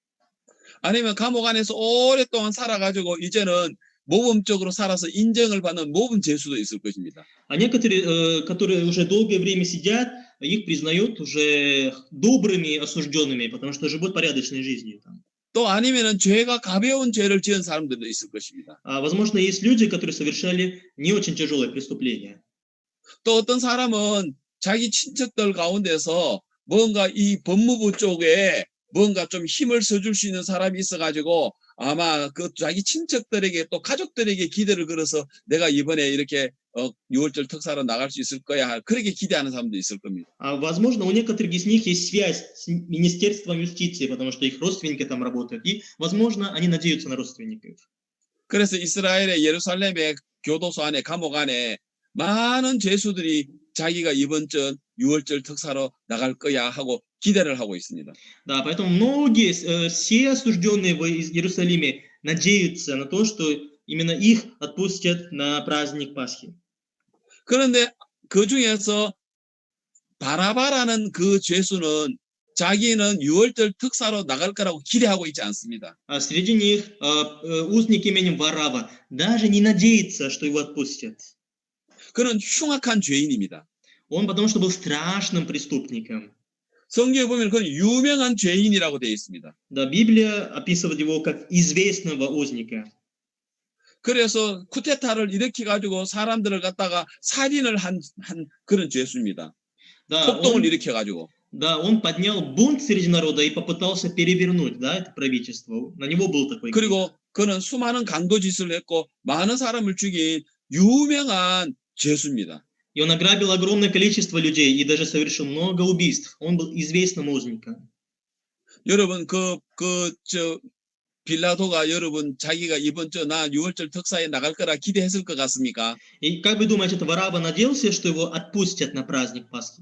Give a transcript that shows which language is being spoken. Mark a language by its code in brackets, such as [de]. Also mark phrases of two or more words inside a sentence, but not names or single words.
[ko] 아니면 감옥 안에서 오랫동안 살아가지고 이제는 모범적으로 살아서 인정을 받는 모범 죄수도 있을 것입니다. [ru] А некоторые, которые уже долгое время сидят, их признают уже добрыми осужденными, потому что живут порядочной жизнью. [ko] 또 아니면은 죄가 가벼운 죄를 지은 사람들도 있을 것입니다. [ru] А возможно, есть люди, которые совершали не очень тяжелые преступления. [ko] 또 어떤 사람은 자기 친척들 가운데서 뭔가 이 법무부 쪽에 뭔가 좀 힘을 써줄 수 있는 사람이 있어가지고 아마 그 자기 친척들에게 또 가족들에게 기대를 걸어서 내가 이번에 이렇게 6월절 특사로 나갈 수 있을 거야. 그렇게 기대하는 사람도 있을 겁니다. [ru] А возможно, у некоторых из них есть связь с Министерством юстиции, потому что их родственники там работают. И, возможно, они надеются на родственников. [ko] 그래서 이스라엘의 예루살렘의 교도소 안에 감옥 안에 많은 죄수들이 자기가 이번 주 6월절 특사로 나갈 거야 하고 기대를 하고 있습니다. [ru] Да, поэтому многие, все осужденные в Иерусалиме надеются на то, что именно их отпустят на праздник Пасхи. [ko] 그런데 그 중에서 바라바라는 그 죄수는 자기는 6월절 특사로 나갈 거라고 기대하고 있지 않습니다. [ru] А среди них узник именем Варава даже не надеется, что его отпустят. [ko] 그는 흉악한 죄인입니다. [ru] Он потому что был страшным преступником. [ko] 성경에 보면 그는 유명한 죄인이라고 되어 있습니다. [ru] Да, Библия описывает его как известного узника. [ko] 그래서 쿠데타를 일으켜가지고 사람들을 갖다가 살인을 한 그런 죄수입니다. [ru] Да, [ko] 폭동을 일으켜가지고. [ru] Да, он поднял бунт среди народа и попытался перевернуть, да, это правительство. На него был такой. [ko] 그리고 그는 수많은 강도짓을 했고 많은 사람을 죽인 유명한 죄수입니다. [ru] И он ограбил огромное количество людей и даже совершил много убийств. Он был известным узником. [ko] 여러분 빌라도가 여러분 자기가 이번 주 나 6월절 특사에 나갈 거라 기대했을 것 같습니까? [ru] И как вы думаете, это Варава надеялся, что его отпустят на праздник Пасхи?